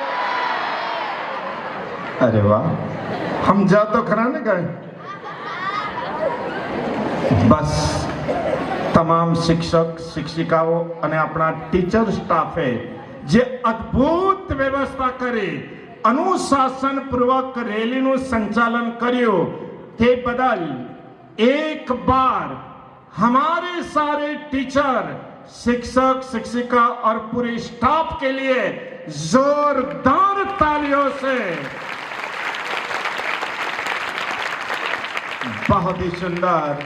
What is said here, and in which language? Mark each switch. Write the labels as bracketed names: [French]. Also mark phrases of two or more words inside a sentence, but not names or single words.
[Gujarati] અરે વાહ, સમજા તો ખરા ને કઈ. બસ તમામ શિક્ષક શિક્ષિકાઓ અને આપણા [English] teacher staffે [Gujarati] જે અદ્ભુત વ્યવસ્થા કરી, અનુશાસનપૂર્વક રૈલીનું સંચાલન કર્યું, તે બદલ [Hindi] एक बार हमारे सारे टीचर, शिक्षक शिक्षिका और पूरे स्टाफ के लिए जोरदार तालियों से. बहुत ही सुंदर.